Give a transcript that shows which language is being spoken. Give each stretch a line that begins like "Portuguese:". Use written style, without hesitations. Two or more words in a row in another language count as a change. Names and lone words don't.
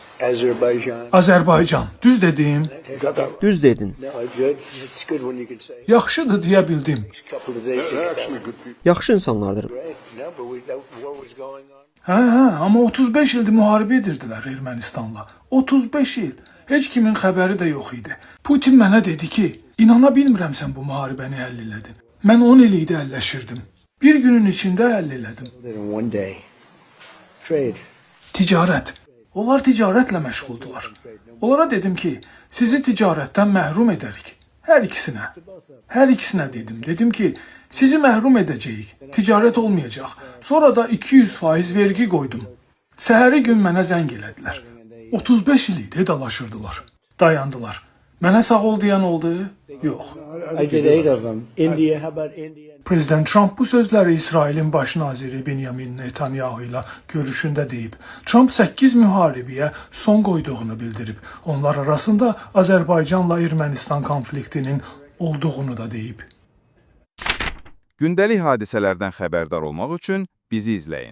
English: Azerbaijan.
Azerbaijani: Azərbaycan. Düz dedim.
English: Got that.
Azerbaijani: Düz dedin.
English: No, good. It's good when you can say.
Azerbaijani: Yaxşıdır deyə bildim.
English: A couple of days. They're actually good people.
Azerbaijani: Yaxşı insanlardır.
English: Great. No, but that war was going on.
Azerbaijani: Hə, amma 35 ildir müharibə edirdilər Ermənistanla. 35 il. Heç kimin xəbəri də yox idi. Putin mənə dedi ki, inana bilmirəm sən bu müharibəni həll elədin. Mən 10 il idi əlləşirdim. Bir günün içində həll elədim.
English: In one day. Trade.
Azerbaijani: Ticarət. Onlar ticarətlə məşğuldular. Onlara dedim ki, sizi ticarətdən məhrum edərik. Hər ikisinə. Hər ikisinə dedim. Dedim ki, sizi məhrum edəcəyik. Ticarət olmayacaq. Sonra da 200% vergi qoydum. Səhəri gün mənə zəng elədilər. 35 il idi dalaşırdılar. Dayandılar. Mənə sağ ol deyən oldu? Yox.
English: I did 8 of them. India, how about India?
Azerbaijani: Prezident Trump bu sözləri İsrailin baş naziri Benjamin Netanyahu ilə görüşündə deyib. Trump 8 müharibəyə son qoyduğunu bildirib. Onlar arasında Azərbaycanla Ermənistan konfliktinin olduğunu da deyib. Gündəlik hadisələrdən xəbərdar olmaq üçün bizi izləyin.